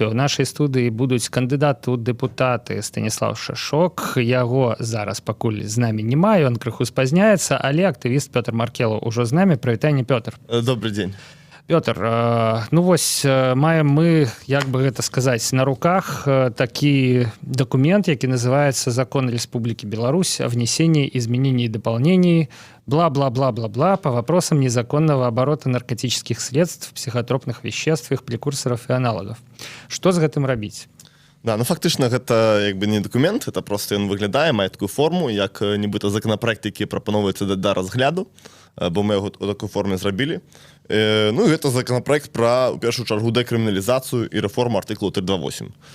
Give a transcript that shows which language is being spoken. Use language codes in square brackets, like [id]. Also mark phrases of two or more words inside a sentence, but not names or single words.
[be] У нашай студыі будуць кандыдаты ў дэпутаты Станіслав Шашок. Яго зараз пакуль з намі няма, ён крыху спазняецца, але актывіст Пётр Маркелаў ужо з намі. Прывітанне, Пётр. Добрый дзень. Пётр, ну вось маем мы, як бы гэта сказаць, на руках такі документ, які называется [ru] «Закон Республики Беларусь о внесении изменений и дополнений бла-бла-бла-бла-бла по вопросам незаконного оборота наркотических средств, психотропных веществ, их прекурсоров и аналогов». [be] Что з гэтым рабіць? Да, ну фактычна гэта як бы не документ, [ru] это просто [be] ён выглядае, мае такую форму, як нібыта законапраект, які прапановваецца да разгляду, бо мы яго ў такой форме зрабілі. Ну і гэта законопроект пра, у першую чаргу, дэкрыміналізацыю і рэформу артыкулу 328.